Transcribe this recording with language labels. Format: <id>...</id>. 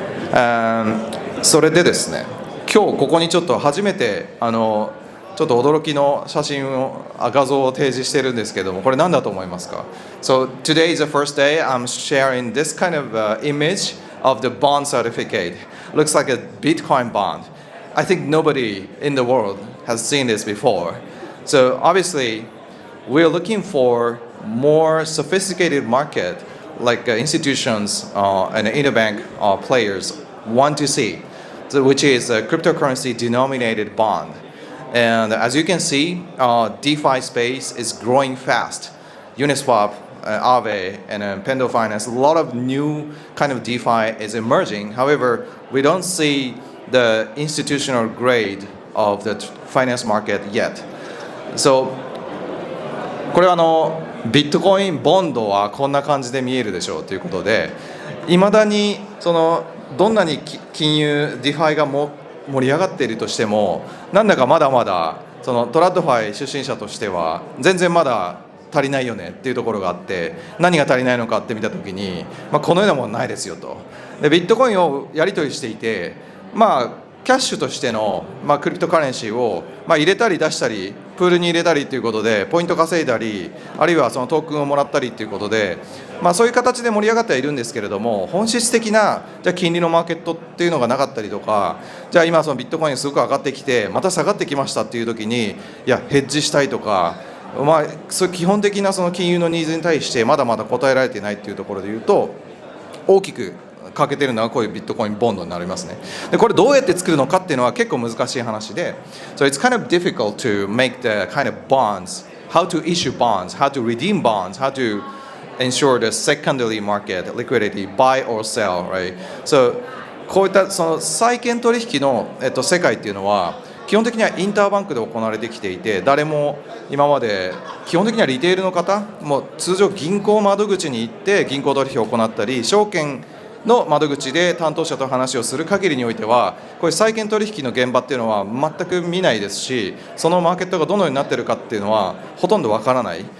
<ja>それでですね、今日ここにちょっと初めてちょっと驚きの写真を画像を提示してるんですけども、これ何だと思いますか？</ja> <en>So today is the first day I'm sharing this kind of image of the bond certificate. Looks like a Bitcoin bond. I think nobody in the world has seen this before. So obviously we're looking for more sophisticated market like institutions and interbank players want to see, which is a cryptocurrency denominated bond.And as you can see, DeFi space is growing fast. Uniswap, Aave, and Pendo Finance, a lot of new kind of DeFi is emerging. However, we don't see the institutional grade of the finance market yet.</en> <ja>So, これはビットコインボンドはこんな感じで見えるでしょうということで、いまだにどんなに金融 DeFi が盛り上がっているとしても、なんだかまだまだそのトラッドファイ出身者としては全然まだ足りないよねっていうところがあって、何が足りないのかって見たときに、このようなものないですよと。でビットコインをやり取りしていて、キャッシュとしての、クリプトカレンシーを、入れたり出したりプールに入れたりということでポイント稼いだり、あるいはそのトークンをもらったりということで、そういう形で盛り上がってはいるんですけれども、本質的なじゃあ金利のマーケットっていうのがなかったりとか、じゃあ今そのビットコインすごく上がってきてまた下がってきましたっていう時に、いやヘッジしたいとか、そういう基本的なその金融のニーズに対してまだまだ答えられていないっていうところでいうと、大きく欠けてるのはこういうビットコインボンドになりますね。でこれどうやって作るのかっていうのは結構難しい話で、</ja> <en>So it's kind of difficult to make the kind of bonds, how to issue bonds, how to redeem bonds, how to ensure the secondary market liquidity, buy or sell, right?</en> <ja>So こういったその債券取引の、世界っていうのは基本的にはインターバンクで行われてきていて、誰も今まで基本的にはリテールの方も通常銀行窓口に行って銀行取引を行ったり、証券の窓口で担当者と話をする限りにおいては、こういう債券取引の現場っていうのは全く見ないですし、そのマーケットがどのようになっているかっていうのはほとんどわからない。</ja>